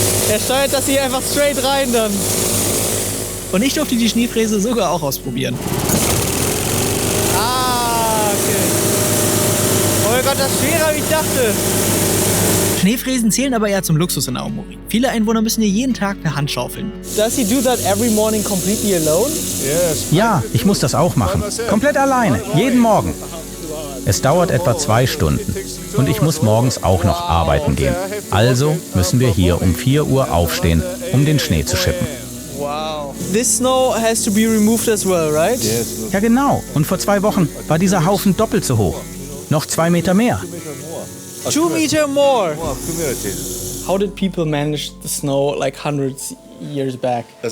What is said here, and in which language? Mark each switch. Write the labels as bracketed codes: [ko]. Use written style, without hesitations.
[de] Er steuert das hier einfach straight rein dann. Und ich durfte die Schneefräse sogar auch ausprobieren. Okay. Oh mein Gott, das ist schwerer, wie ich dachte. Schneefräsen zählen aber eher zum Luxus in Aomori. Viele Einwohner müssen hier jeden Tag per Hand schaufeln. [en] Does he do that every morning completely alone? [de] Ja, ich muss das auch machen. Komplett alleine, jeden Morgen. Es dauert etwa 2 Stunden. Und ich muss morgens auch noch arbeiten gehen. Also müssen wir hier um 4 Uhr aufstehen, um den Schnee zu schippen. Wow. [en] This snow has to be removed as well, right? [de] Ja genau. Und vor 2 Wochen war dieser Haufen doppelt so hoch. Noch 2 Meter mehr. [en] 2 Meter more. How did people manage the snow like hundreds years back?